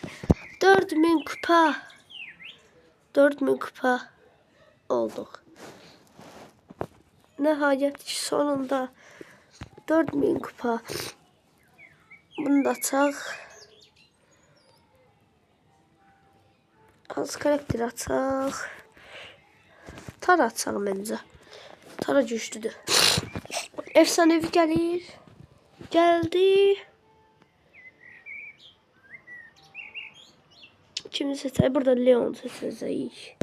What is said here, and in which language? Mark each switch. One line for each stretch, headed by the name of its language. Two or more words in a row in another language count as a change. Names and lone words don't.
Turkish: 4000 kupa. 4000 kupa olduk. Nihayet sonunda 4000 kupa.
Azerbaijani: Bunu da açaq. Az karakter açaq. Tara açaq məncə. Tara güclüdür. Efsanevi gəlir. Gəldi. Kimi seçək? Burada Leon seçəcəyik.